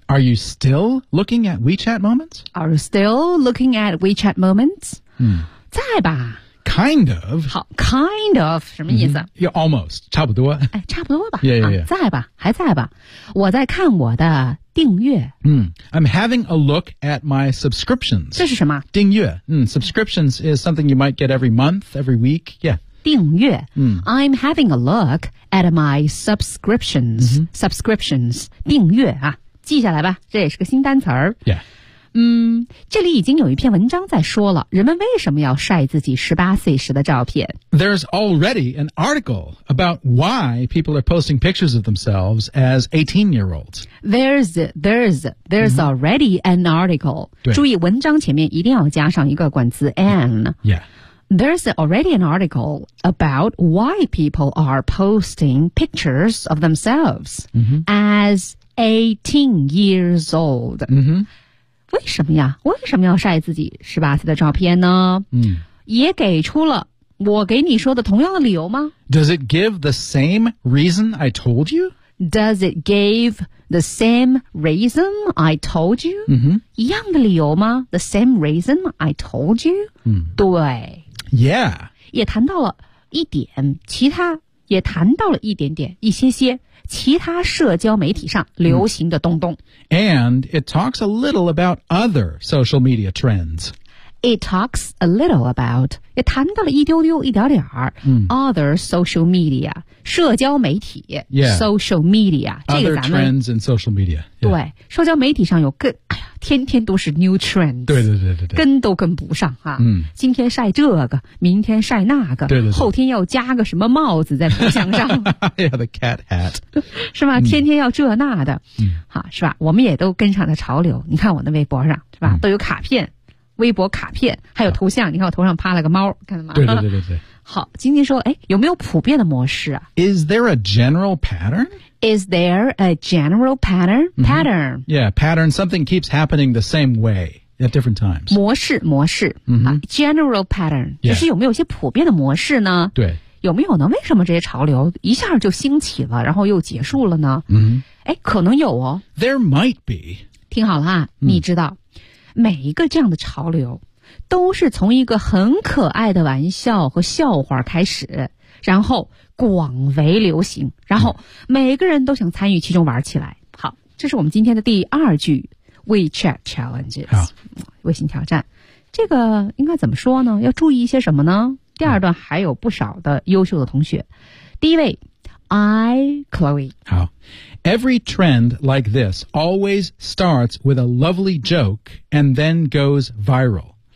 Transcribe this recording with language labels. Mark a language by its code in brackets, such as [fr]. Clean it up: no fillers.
[en] Are you still looking at WeChat moments? Are you still looking at WeChat moments?、嗯、 [zh] 在吧 [en] Kind of [zh] 好 [en] kind of [zh] 什么意思、 [en] 嗯、yeah, Almost [zh] 差不多诶差不多吧 [en] yeah, yeah, yeah.、 [zh] 啊、在吧还在吧我在看我的订阅、 [en] 嗯、I'm having a look at my subscriptions [zh] 这是什么订阅、 [en] 嗯、Subscriptions is something you might get every month, every week Yeah [zh] 订阅、嗯、 [en] I'm having a look at my subscriptions、嗯、 subscriptions [zh] 订阅啊记下来吧这也是个新单词儿、 [en] yeah. [zh] 嗯这里已经有一篇文章在说了人们为什么要晒自己18岁时的照片 [en] There's already an article about why people are posting pictures of themselves as 18-year-olds There's、嗯、already an article [zh] 注意文章前面一定要加上一个冠词 [en] an Yeah There's already an article about why people are posting pictures of themselves、 mm-hmm. as 18 years old.、 Mm-hmm. [zh] 为什么呀为什么要晒自己18岁的照片呢、 mm. 也给出了我给你说的同样的理由吗 [en] Does it give the same reason I told you? Does it give the same reason I told you?、 Mm-hmm. [zh] 一样的理由吗 [en] The same reason I told you?、 Mm. [zh] 对。 [en] Yeah. [zh] 也谈到了一点其他也谈到了一点点一些些其他社交媒体上流行的东东。 [en] And it talks a little about other social media trends. It talks a little about, [zh] 也谈到了一丢丢一点点、 [en] other social media, [zh] 社交媒体、 [en] yeah. social media, other trends in social media.、 [zh] Yeah. 对社交媒体上有更天天都是 [en] new trends [zh] 对对对对对跟都跟不上啊、嗯、今天晒这个明天晒那个对对对后天要加个什么帽子在头像上 [en] yeah, the cat hat [zh] 是吧、嗯、天天要这那的、嗯、好是吧我们也都跟上了潮流你看我的微博上是吧、嗯、都有卡片微博卡片还有头像你看我头上趴了个猫看到吗对对对对对好今天说诶有没有普遍的模式啊 [en] Is there a general pattern Is there a general pattern? Pattern.、 Mm-hmm. Yeah, pattern. Something keeps happening the same way at different times. [zh] 模式模式、 mm-hmm. [en] General pattern.、 Yeah. [zh] 就是有没有一些普遍的模式呢对。有没有呢为什么这些潮流一下就兴起了然后又结束了呢嗯、mm-hmm. 诶可能有哦。 [en] There might be. [zh] 听好了啊、mm-hmm. 你知道每一个这样的潮流都是从一个很可爱的玩笑和笑话开始然后广为流行然后每个人都想参与其中玩起来好这是我们今天的第二句 [en] WeChat Challenges， [zh] 微信挑战。这个应该怎么说呢？要注意一些什么呢？第二段还有不少的优秀的同学。第一位 ,Chloe。好。 [en] Every trend like this always starts with a lovely joke and then goes viral.